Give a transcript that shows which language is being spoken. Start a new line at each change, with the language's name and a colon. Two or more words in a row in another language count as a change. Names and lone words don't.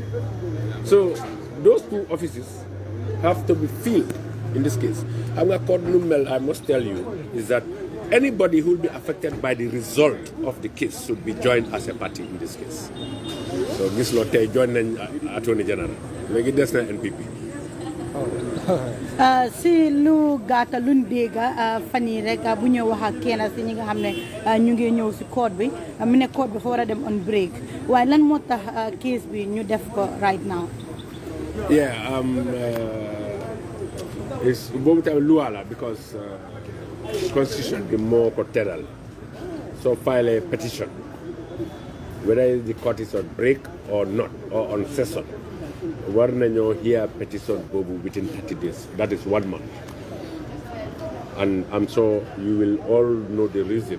English: So those two offices have to be filled in this case. I must tell you, is that anybody who will be affected by the result of the case should be joined as a party in this case. So this lot join the Attorney General. Like that's the NPP.
Wolof: si lu gàtta luñ dégga fan yi rek bu ñëw wax ak kenn si ñi nga xam ne ñu ngi ñëw si court bi mu ne court bi fa war a dem on break waaye lan moo tax case bi ñu def ko
English: right now. Yeah, it's
Wolof: boobu tamit loi la
English: because constitution bi
Wolof: moo ko teral
English: so file a petition whether the court is on break or not or on session.
Wolof: War nañoo hear petition boobu
English: within 30 days. That is 1 month. And I'm sure you will all know the reason.